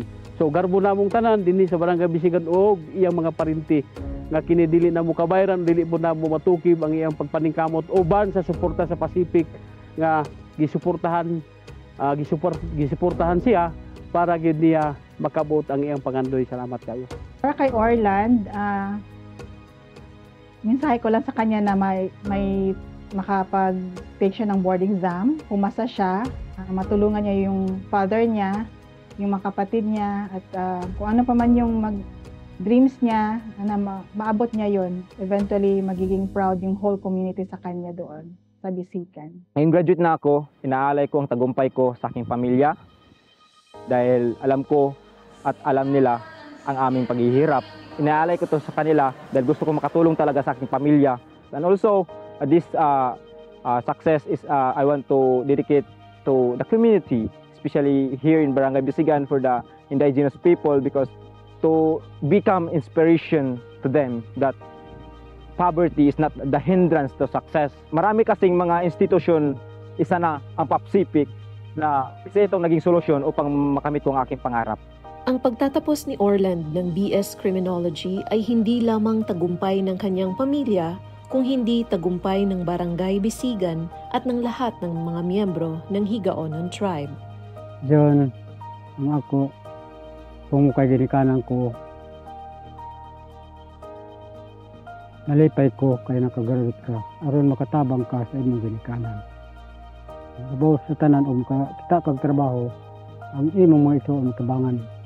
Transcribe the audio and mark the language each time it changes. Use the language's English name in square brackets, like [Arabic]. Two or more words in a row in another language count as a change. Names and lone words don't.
[Cebuano] So garbo namong tanan dinhi sa Barangay Bisigan og iyang mga parinti nga kini dili na mo kabayran dili po na mo matukib ang iyang pagpaningkamot uban sa suporta sa Pacific nga gisuportahan siya para gyud niya makabot ang iyang pangandoy. Salamat kayo. [Filipino] Para kay Orland, mensahe ko lang sa kanya na may makapag-take siya ng [English] board exam, [Filipino] pumasa siya, matulungan niya yung father niya, yung mga kapatid niya, at kung ano pa man yung dreams niya, na maabot niya yon. Eventually, magiging proud yung [English] whole community [Filipino] sa kanya doon, sa Bisigan. Ngayong graduate na ako, inaalay ko ang tagumpay ko sa aking pamilya dahil alam ko at alam nila ang aming paghihirap. Inaalay ko to sa kanila dahil gusto ko makatulong talaga sa aking pamilya. [English] And also, this success is I want to dedicate to the community, especially here in Barangay Bisigan for the indigenous people, because to become inspiration to them that poverty is not the hindrance to success. [Filipino] Marami kasing mga institusyon, isa na ang PAPSIPIC na isa itong naging solusyon upang makamit ang aking pangarap. Ang pagtatapos ni Orland ng BS Criminology ay hindi lamang tagumpay ng kanyang pamilya, kung hindi tagumpay ng Barangay Bisigan at ng lahat ng mga miyembro ng Higaonon Tribe. [Cebuano] John, ang ako, kung kay ginikanan ko, nalipay ko kay nakagraduate ka, aron makatabang ka sa imong ginikanan. Labaw sa tanan kita kag trabaho, ang imong mga ito ang tabangan.